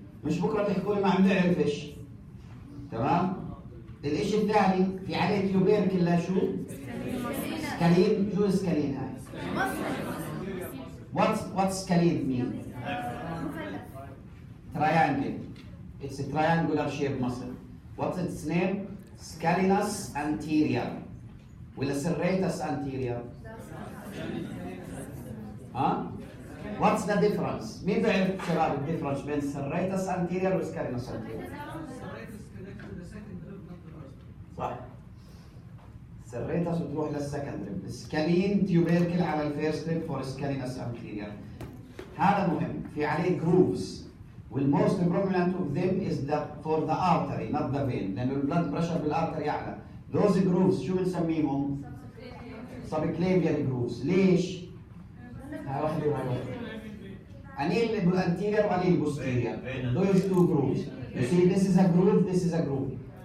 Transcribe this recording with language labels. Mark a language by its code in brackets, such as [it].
[ar] مش بكرة تحكوا لي ما عم نعرفش. تمام؟ الإشي الثاني في عليه تيوبيركل لا شو؟ سكالين. شو سكالين هاي؟ [en] What's scalene mean؟ Triangle. It's a triangular shaped muscle. What's its name? Scalenus anterior. [ar] ولا serratus anterior؟ ها؟ [en] What's the difference؟ [ar] مين بيعرف شباب الديفرنس بين serratus anterior و scalenus anterior؟ صح. serratus وتروح للسكند ريب. سكالين تيوبيركل على الفيرست ريب فور scalenus anterior. هذا مهم. في عليه grooves. [en] والموست prominent of them is the for the artery not the vein. [ar] لأنه البلد بريشر بالارتري أعلى. [en] those grooves [ar] شو بنسميهم؟ [en] subclavian grooves. [ar] ليش؟ هاي واحدة وهاي واحدة. أنيل anterior وأنيل posterior. [en] those 2 grooves. You see this is a groove, this is a groove.